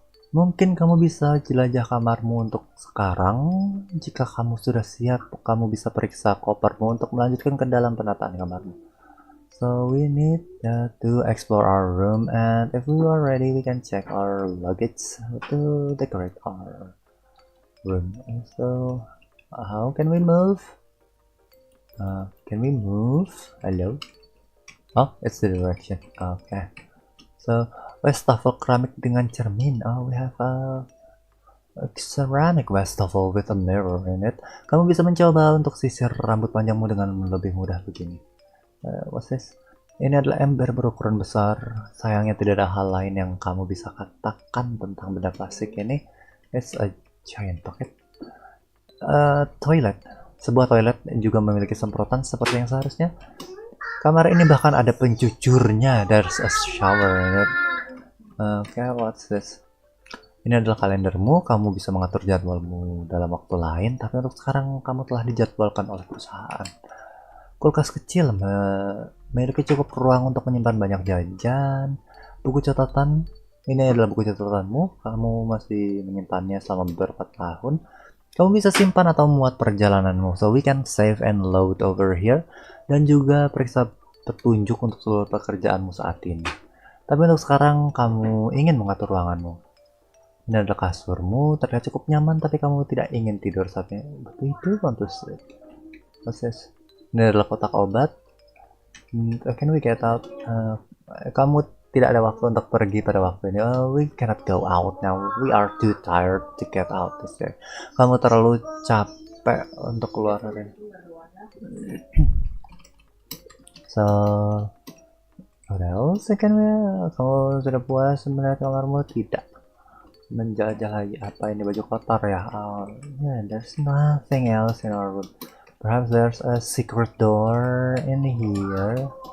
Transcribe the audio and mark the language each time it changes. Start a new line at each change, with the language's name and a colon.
Indonesian: Mungkin kamu bisa jelajah kamarmu untuk sekarang. Jika kamu sudah siap, kamu bisa periksa kopermu untuk melanjutkan ke dalam penataan kamarmu.
English: So we need to explore our room, and if we are ready, we can check our luggage to decorate our room. And so, how can we move? Can we move? Hello? Oh, it's the direction. Okay. So,
Indonesian: wastafel keramik dengan cermin.
English: Oh, we have a ceramic wastafel with a mirror in it.
Indonesian: Kamu bisa mencoba untuk sisir rambut panjangmu dengan lebih mudah begini.
English: What's this?
Indonesian: Ini adalah ember berukuran besar. Sayangnya tidak ada hal lain yang kamu bisa katakan tentang benda plastik ini.
English: It's a giant bucket. Toilet.
Indonesian: Sebuah toilet juga memiliki semprotan seperti yang seharusnya. Kamar ini bahkan ada pencucurnya.
English: There's a shower in it. Okay, what's this?
Indonesian: Ini adalah kalendermu. Kamu bisa mengatur jadwalmu dalam waktu lain, tapi untuk sekarang kamu telah dijadwalkan oleh perusahaan. Kulkas kecil memiliki cukup ruang untuk menyimpan banyak jajan. Buku catatan, ini adalah buku catatanmu. Kamu masih menyimpannya selama beberapa tahun. Kamu bisa simpan atau muat perjalananmu.
English: So we can save and load over here.
Indonesian: Dan juga periksa petunjuk untuk seluruh pekerjaanmu saat ini. Tapi untuk sekarang kamu ingin mengatur ruanganmu. Ini adalah kasurmu, terlihat cukup nyaman, tapi kamu tidak ingin tidur saatnya. Betul itu,
English: want to sleep.
Indonesian: Proses. Ini adalah kotak obat.
English: Can we get out?
Indonesian: Kamu tidak ada waktu untuk pergi pada waktu ini.
English: We cannot go out now. We are too tired to get out this day.
Indonesian: Kamu terlalu capek untuk keluar dari.
English: So, what else can we?
Indonesian: Kamu sudah puas melihat kamarmu? Tidak. Menjajah lagi. Apa ini, baju kotor ya?
English: Yeah, there's nothing else in our room. Perhaps there's a secret door in here.